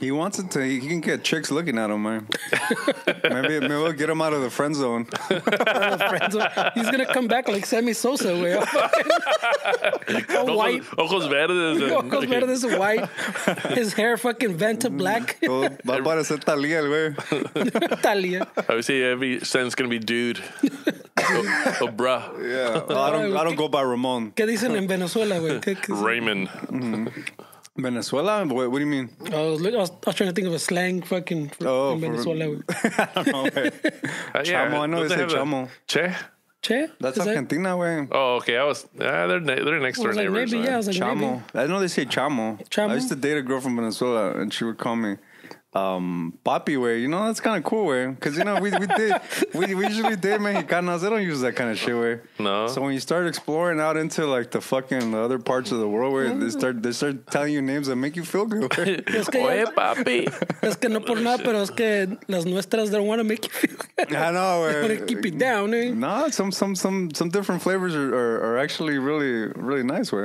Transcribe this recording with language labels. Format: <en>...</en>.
<en>He wants it to. He can get chicks looking at him, man. maybe we'll get him out of the friend zone. He's gonna come back like Sammy Sosa, güey. All white.</en> <es>Ojos verdes. Ojos verdes</es> <en>white. His hair fucking Vanta black.</en> <es>Va a parecer Talía, el güey.</es> <en>Talia. I would say every sentence going to be dude. or bruh. Yeah. I don't go by Ramon.</en> <es>¿Qué dicen en Venezuela, güey?</es> <en>Raymond. Venezuela? What do you mean? I was trying to think of a slang fucking in Venezuela, güey. I don't know, güey. Chamo, I know they say chamo. Che? Che? That's Is that- Argentina, güey. Oh, okay. They're next I door was like, neighbors. maybe, man. yeah. I was like, maybe. Chamo. I know they say chamo. Chamo? I used to date a girl from Venezuela, and she would call me papi, way. You know, that's kind of cool, way. Because, you know, we usually date Mexicanos. They don't use that kind of shit, way. No. So when you start exploring out into, like, the other parts of the world, where they start telling you names that make you feel good, way.</en> <es>Es que, Oye, papi. es que no por nada, pero es que las nuestras</es> <en>don't want to make you feel good. I know, They want way. to keep it down, eh? No, some different flavors are actually really, really nice, way.</en>